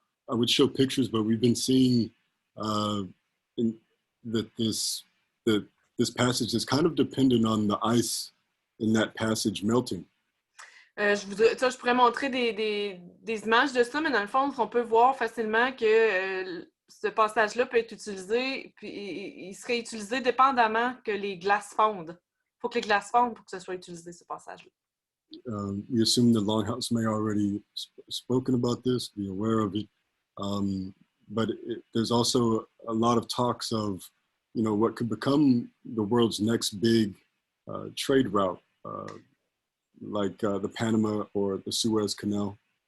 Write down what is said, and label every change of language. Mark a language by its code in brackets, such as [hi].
[en] I would show pictures, but we've been seeing that this passage is kind of dependent on the ice in that passage melting. [fr] Je pourrais montrer des images de ça, mais dans le fond, on peut voir facilement que ce passage-là peut être utilisé, puis il serait utilisé dépendamment que les glaces fondent. Il faut que les glaces fondent pour que ce soit utilisé, ce passage-là. [en] We assume the Longhouse may already spoken about this, be aware of it, but there's also a lot of talks of, you know, what could become the world's next big trade route, like the Panama or the Suez Canal.